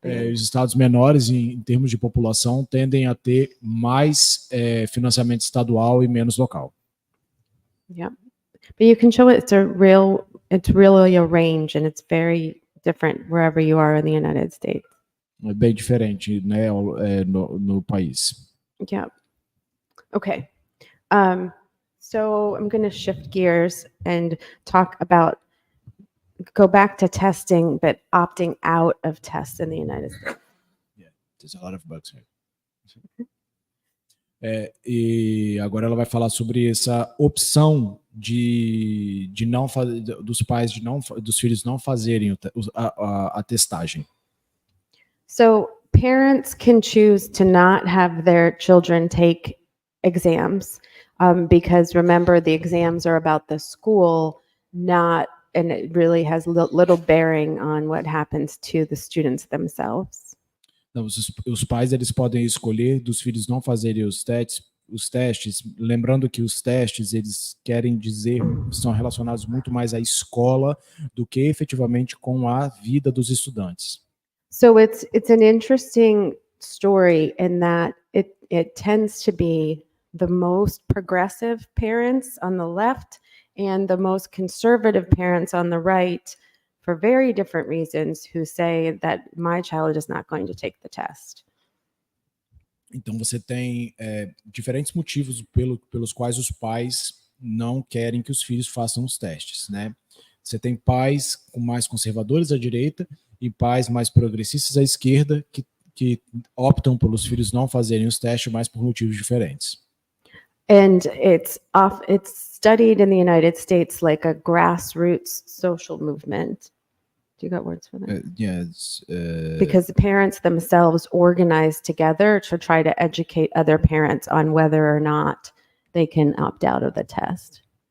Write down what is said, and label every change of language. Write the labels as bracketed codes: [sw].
[pt] Os estados menores, em termos de população, tendem a ter mais financiamento estadual e menos local. [en] Yeah. But you can show it's really a range, and it's very different wherever you are in the United States. [pt] É bem diferente, né, no país. [en] Yeah. Okay. So I'm going to shift gears and go back to testing, but opting out of tests in the United States. Yeah, there's a lot of bugs here. [pt] E agora ela vai falar sobre essa opção de não fazer, dos pais dos filhos não fazerem a testagem. [en] So parents can choose to not have their children take exams because remember the exams are about the school, and it really has little bearing on what happens to the students themselves. [pt] Então, os pais eles podem escolher dos filhos não fazerem os testes, lembrando que os testes eles querem dizer são relacionados muito mais à escola do que efetivamente com a vida dos estudantes. [en] So it's an interesting story in that it tends to be the most progressive parents on the left and the most conservative parents on the right, for very different reasons, who say that my child is not going to take the test. [pt] Então você tem diferentes motivos pelos quais os pais não querem que os filhos façam os testes, né? Você tem pais mais conservadores à direita e pais mais progressistas à esquerda que optam pelos filhos não fazerem os testes, mas por motivos diferentes. [en] And it's studied in the United States like a grassroots social movement. Do you got words for that? Yes. Because the parents themselves organize together to try to educate other parents on whether or not they can opt out of the test.